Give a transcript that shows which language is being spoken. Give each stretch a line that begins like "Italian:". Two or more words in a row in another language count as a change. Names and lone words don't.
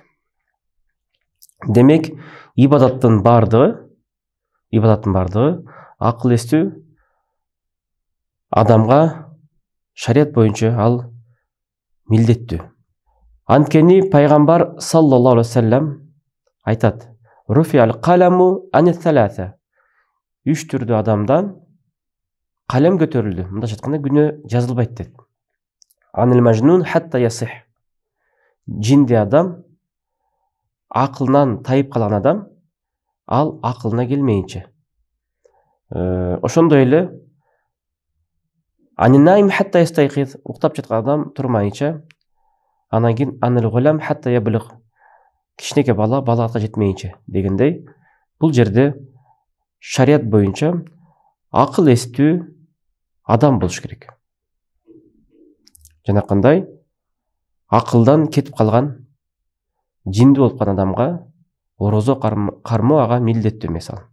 Kyrgyz: Демек, ибадаттын бардыгы акыл эстүү адамга шарият боюнча ал милдеттүү. Анткени пайгамбар
Arabic: صلى الله عليه وسلم
Kyrgyz: айтат:
Arabic: "رفع القلم عن ثلاثة".
Kyrgyz: 3 түрдүү адамдан калем көтөрүлдү. Мындайча айтканда, күнөө жазылбайт дейт.
Arabic: عن المجنون حتى يصح.
Kyrgyz: Жинди адам, акылынан тайып калган адам, ал акылына келмейинче. Ошондой эле
Arabic: عن النائم حتى يستيقظ,
Kyrgyz: уктап жаткан адам турмайынча, анан кийин
Arabic: عن الغلام حتى يبلغ,
Kyrgyz: кичинекей бала балаатка жетмейинче дегендей, бул жерде шарият боюнча акыл эстүү адам болуш керек. Жанакындай акылдан кетип калган, жинди болуп калган адамга орозо кармоо ага милдеттүү эмес ал.